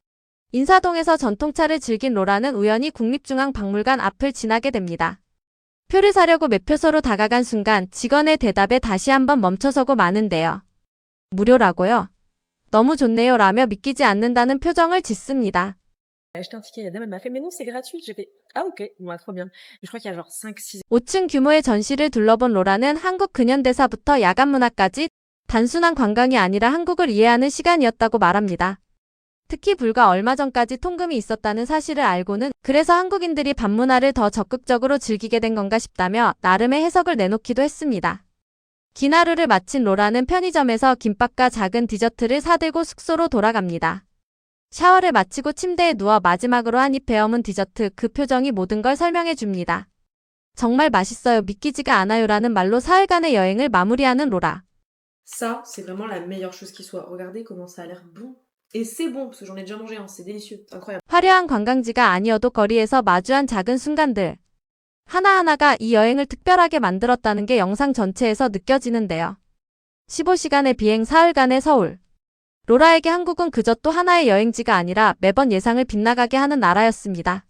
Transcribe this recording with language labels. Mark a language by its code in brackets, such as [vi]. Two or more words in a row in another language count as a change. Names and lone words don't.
[ko] 인사동에서 전통차를 즐긴 로라는 우연히 국립중앙박물관 앞을 지나게 됩니다. 표를 사려고 매표소로 다가간 순간 직원의 대답에 다시 한번 멈춰서고 마는데요. 무료라고요? 너무 좋네요 라며 믿기지 않는다는 표정을 짓습니다. [fr] J'ai acheté un ticket, la dame elle m'a fait mais non c'est gratuit. J'ai fait ah ok, bon, trop bien. Je crois qu'il y a genre 5, 6 [ko] 5층 규모의 전시를 둘러본 로라는 한국 근현대사부터 야간 문화까지 단순한 관광이 아니라 한국을 이해하는 시간이었다고 말합니다. 특히 불과 얼마 전까지 통금이 있었다는 사실을 알고는 그래서 한국인들이 밤문화를 더 적극적으로 즐기게 된 건가 싶다며 나름의 해석을 내놓기도 했습니다. 긴 하루를 마친 로라는 편의점에서 김밥과 작은 디저트를 사들고 숙소로 돌아갑니다. 샤워를 마치고 침대에 누워 마지막으로 한 입 베어문 디저트, 그 표정이 모든 걸 설명해 줍니다. 정말 맛있어요, 믿기지가 않아요라는 말로 사흘간의 여행을 마무리하는 로라. [fr] Ça, c'est vraiment la meilleure chose qui soit. Regardez comment ça a l'air bon. Et c'est bon, parce que j'en ai déjà mangé, hein. C'est délicieux, c'est incroyable. [ko] 화려한 관광지가 아니어도 거리에서 마주한 작은 순간들. 하나하나가 이 여행을 특별하게 만들었다는 게 영상 전체에서 느껴지는데요. 15시간의 비행 사흘간의 서울. 로라에게 한국은 그저 또 하나의 여행지가 아니라 매번 예상을 빗나가게 하는 나라였습니다.